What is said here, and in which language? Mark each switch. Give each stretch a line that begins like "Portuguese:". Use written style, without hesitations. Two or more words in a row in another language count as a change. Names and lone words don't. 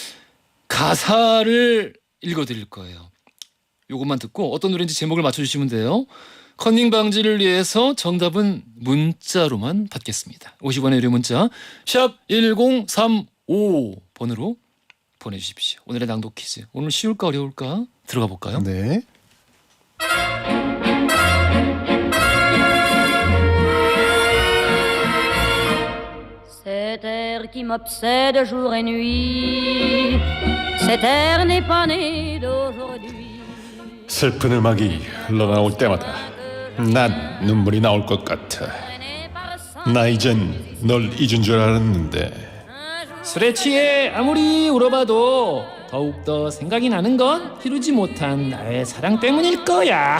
Korean: 가사를 읽어드릴 거예요. 요것만 듣고 어떤 노래인지 제목을 맞춰주시면 돼요. 컨닝 방지를 위해서 정답은 문자로만 받겠습니다. 50원의 유료 문자 샵 1035번으로 보내주십시오. 오늘의 낭독 퀴즈. 오늘 쉬울까 어려울까 들어가 볼까요? 네.
French: Cet air qui m'obsède jour et nuit, cet air n'est pas né d'aujourd'hui.
Korean: 슬픈 음악이 흘러나올 때마다 난 눈물이 나올 것 같아. 나 이젠 널 잊은 줄 알았는데 술에 취해 아무리 울어봐도 더욱더 생각이 나는 건 이루지 못한 나의 사랑 때문일 거야.